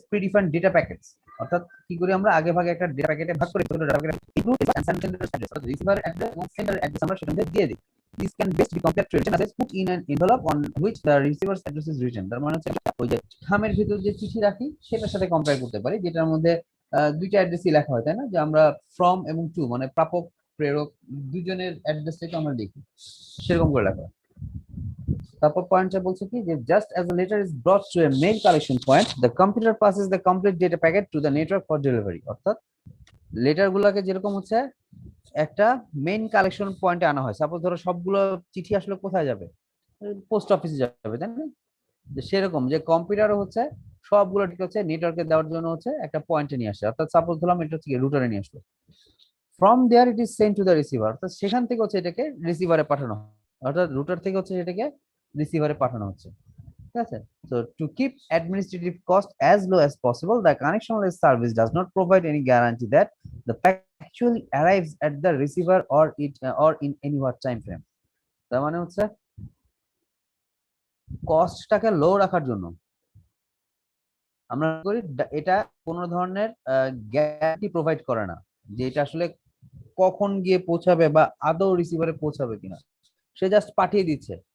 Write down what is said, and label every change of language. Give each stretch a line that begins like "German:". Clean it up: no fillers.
Bangla: Predefined data packets, অর্থাৎ কি করি আমরা আগে ভাগে একটা ডেটা প্যাকেটে ভাগ করে
English: data packet include and sender address,
Bangla: অর্থাৎ রিসিভার অ্যাড্রেস এবং সেন্ডার অ্যাড্রেস আমরা সেখানে দিয়ে দিই।
English: This can best be compared to written address put in an envelope on which the receiver's address is written।
Bangla: তার মানে হচ্ছে ওই যে খামের ভিতর যে চিঠি রাখি সেটার সাথে কম্পেয়ার করতে পারি, যেটার মধ্যে দুইটা অ্যাড্রেসই লেখা হয়, তাই না? যে আমরা ফ্রম এবং টু মানে প্রাপক প্রেরক দুজনের অ্যাড্রেসটাকে আমরা লিখি, সেরকম করে লেখা। তারপর পয়েন্টটা বলছে কি যে
English: Just as a letter is brought to a mail collection point, the computer passes the complete data packet to the network for delivery.
Bangla: অর্থাৎ লেটার গুলাকে যেরকম হচ্ছে একটা মেইন কালেকশন পয়েন্টে আনা হয়, সাপোজ ধরো সবগুলো চিঠি আসলে কোথায় যাবে, পোস্ট অফিসে যাবে, তাই না? সেরকম যে কম্পিউটারও হচ্ছে সবগুলো ঠিক হচ্ছে নেটওয়ার্কে দেওয়ার জন্য হচ্ছে একটা পয়েন্টে নিয়ে আসে, অর্থাৎ সাপোজ ধরলাম এটা হচ্ছে রুটারে নিয়ে আসলো,
English: from there it is sent to the receiver,
Bangla: অর্থাৎ সেখান থেকে হচ্ছে এটাকে রিসিভারে পাঠানো হয়, অর্থাৎ রুটার থেকে হচ্ছে এটাকে রিসিভারে পাঠানো হচ্ছে, ঠিক আছে?
English: So to keep administrative cost as low as possible, the connectionless service does not provide any guarantee that the packet actually arrives at the receiver or in any what time frame।
Bangla: তার মানে হচ্ছে কস্টটাকে লো রাখার জন্য আমরা করি এটা কোনো ধরনের গ্যারান্টি প্রোভাইড করে না যে এটা আসলে কখন গিয়ে পৌঁছাবে বা আদৌ রিসিভারে পৌঁছাবে কিনা, সে জাস্ট পাঠিয়ে দিচ্ছে।